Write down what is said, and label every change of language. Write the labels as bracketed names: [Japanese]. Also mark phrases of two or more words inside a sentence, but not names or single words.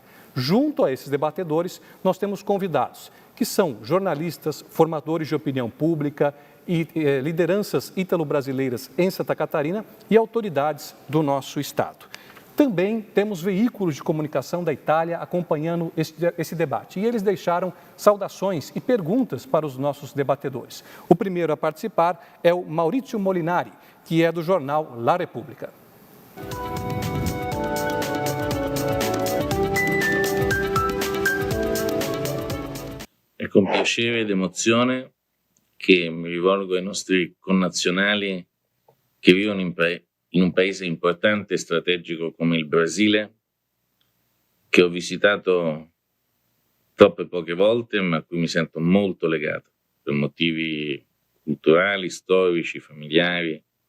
[Portuguese] Junto a esses debatedores, nós temos convidados, que são jornalistas, formadores de opinião pública e lideranças ítalo-brasileiras em Santa Catarina e autoridades do nosso estado. Também temos veículos de comunicação da Itália acompanhando esse debate. E eles deixaram saudações e perguntas para os nossos debatedores. O primeiro a participar é o Maurizio Molinari, que é do jornal La Repubblica. [Italian] È con piacere ed emozione che mi rivolgo ai nostri connazionali che vivono in un paese importante e strategico come il Brasile, che ho visitato troppe poche volte, ma a cui mi sento molto legato per motivi culturali, storici, familiari.